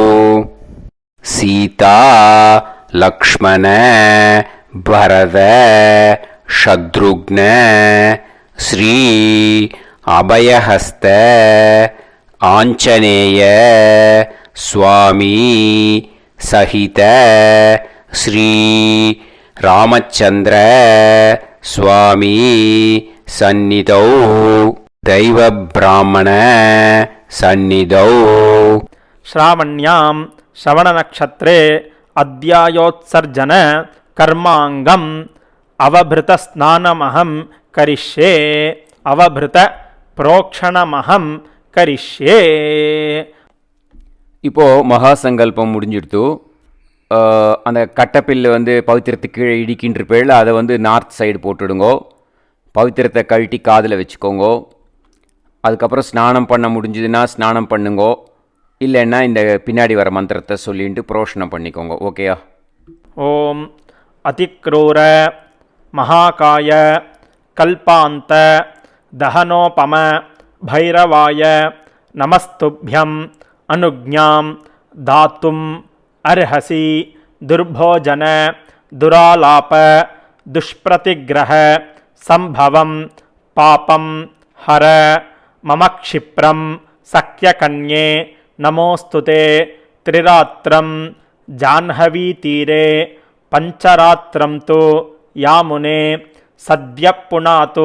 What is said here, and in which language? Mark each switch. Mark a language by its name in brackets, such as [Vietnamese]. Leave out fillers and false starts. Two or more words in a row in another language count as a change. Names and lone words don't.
[Sanskrit] सीता लक्ष्मण भरत शत्रुघ्न श्री अभयहस्त आंजनेय स्वामी सहित श्री रामचंद्र स्वामी सन्निधौ दैव ब्राह्मण सन्निधौ श्रावण्यां श्रवणनक्षत्रे अद्यायोत्सर्जन कर्मांगम अवभृतस्नानमहं करिष्ये अवभृत प्रोक्षणमहं करिष्ये. [Tamil] இப்போது மகா சங்கல்பம் முடிஞ்சிடுத்து. அந்த கட்டப்பில் வந்து பவித்திரத்துக்கு கீழே இடிக்கின்ற பேரில் அதை வந்து [English] north side [Tamil] போட்டுடுங்கோ. பவித்திரத்தை கழட்டி காதில் வச்சுக்கோங்கோ. அதுக்கப்புறம் ஸ்நானம் பண்ண முடிஞ்சதுன்னா ஸ்நானம் பண்ணுங்கோ. இல்லைன்னா இந்த பின்னாடி வர மந்திரத்தை சொல்லிட்டு புரோஷனம் பண்ணிக்கோங்க. [Sanskrit] ஓகேயா? ओम् अतिक्रूर महाकाय कल्पान्त दहनोपम भैरवाय நமஸ்துभ्यं अनुज्ञां दातुं अर्हसि दुर्भोजन दुरालाप दुष्प्रतिग्रह संभवं पापं हर मम क्षिप्रं सख्यकन्ये नमोस्तुते त्रिरात्रं जाह्नवीतीरे पंचरात्रं तु यामुने सद्यः पुनातु